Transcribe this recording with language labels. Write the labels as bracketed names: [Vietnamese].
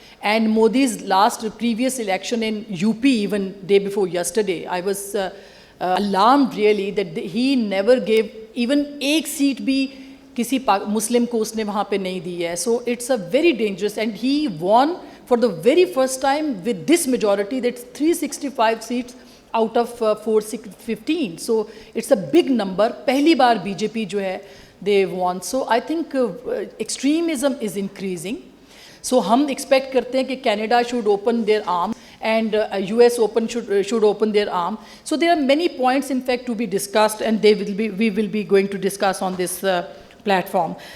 [English] And Modi's previous election in UP, even day before yesterday, I was alarmed really that he never gave even [Urdu] ایک [English] seat [Urdu] بھی کسی مسلم کو اس نے وہاں پہ نہیں دی ہے. [English] So it's a very dangerous, and he won for the very first time with this majority, that's 365 seats out of 415. So it's a big number. [Urdu] پہلی بار BJP جو ہے [English] they won. So I think extremism is increasing. So [Urdu] ہم expect کرتے ہیں کہ Canada [English] should open their arms, and US should open their arm. So there are many points in fact to be discussed, and we will be going to discuss on this platform.